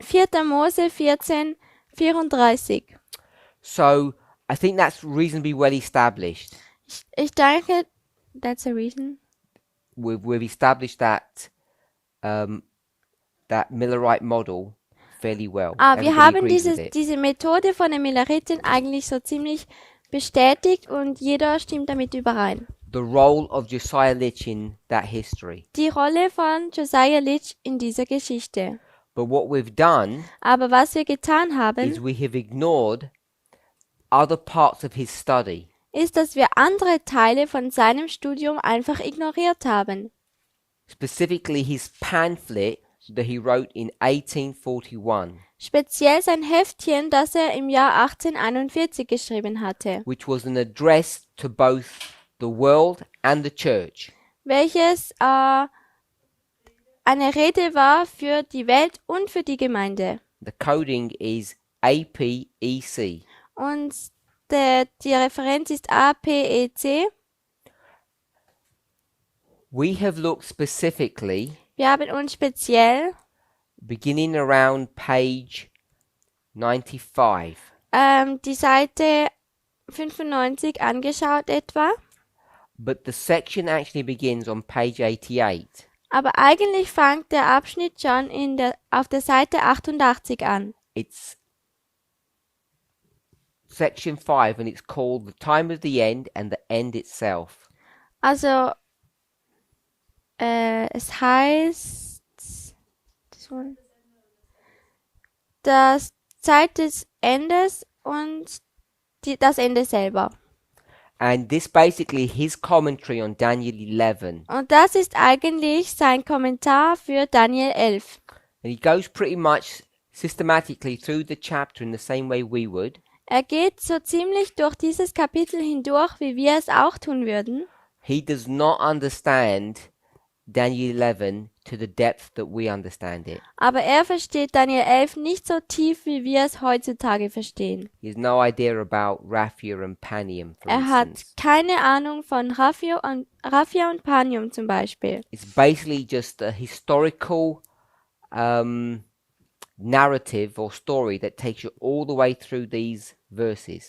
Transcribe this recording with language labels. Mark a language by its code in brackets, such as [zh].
[de] 4. Mose 14, 34. [en] So I think that's reasonably well established. [de] Ich denke, [en] that's a reason. We've established that Millerite model fairly well. [de] Wir [en] Everybody [de] haben [en] agrees with it. [de] diese Methode von den Milleriten eigentlich so ziemlich bestätigt und jeder stimmt damit überein. [en] The role of Josiah Litch in that history. [de] Die Rolle von Josiah Litch in dieser Geschichte. [en] But what we've done [de] Aber was wir getan [en] is [de] haben, [en] we have ignored other parts of his study. [de] ist, dass wir andere Teile von seinem Studium einfach ignoriert haben. [en] Specifically his pamphlet that he wrote in 1841, [de] Speziell sein Heftchen, das er im Jahr 1841 geschrieben hatte, [en] which was an address to both the world and the church. [de] welches eine Rede war für die Welt und für die Gemeinde. [en] The coding is APEC. [de] Und die Referenz ist APEC. [en] We have looked specifically, [de] Wir haben uns speziell [en] beginning around page 95, [de] die Seite 95 angeschaut etwa, [en] but the section actually begins on page 88. [de] aber eigentlich fängt der Abschnitt schon auf der Seite 88 an. [en] It's section 5 and it's called The Time of the End and the End Itself. [de] Also, es heißt das Zeit des Endes und das Ende selber. [en] And this basically his commentary on Daniel 11. [de] Und das ist eigentlich sein Kommentar für Daniel 11. [en] And he goes pretty much systematically through the chapter in the same way we would. [de] Er geht so ziemlich durch dieses Kapitel hindurch, wie wir es auch tun würden. [en] He does not understand Daniel 11 to the depth that we understand it. [de] Aber er versteht Daniel 11 nicht so tief, wie wir es heutzutage verstehen. [en] He has no idea about Raphia and Panium, for [de] Er hat [en] instance. [de] keine Ahnung von Raphia und Panium zum Beispiel. [en] It's basically just a historical narrative or story that takes you all the way through these verses.